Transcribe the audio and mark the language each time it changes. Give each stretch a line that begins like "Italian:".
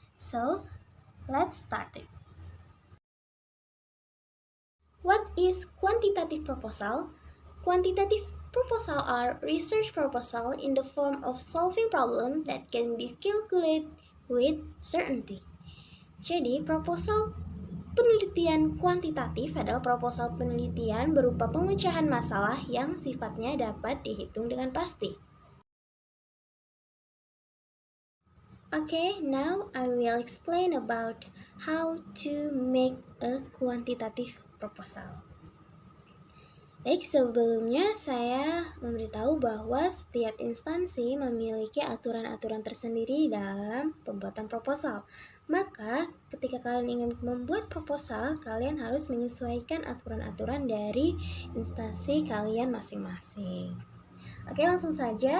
English: So, let's start it. What is quantitative proposal? Quantitative proposal are research proposal in the form of solving problem that can be calculated with certainty.
Indonesian: Jadi, proposal penelitian kuantitatif adalah proposal penelitian berupa pemecahan masalah yang sifatnya dapat dihitung dengan pasti.
English: Okay, now I will explain about how to make a quantitative proposal.
Indonesian: Baik, sebelumnya saya memberitahu bahwa setiap instansi memiliki aturan-aturan tersendiri dalam pembuatan proposal. Maka, ketika kalian ingin membuat proposal, kalian harus menyesuaikan aturan-aturan dari instansi kalian masing-masing. Oke, langsung saja.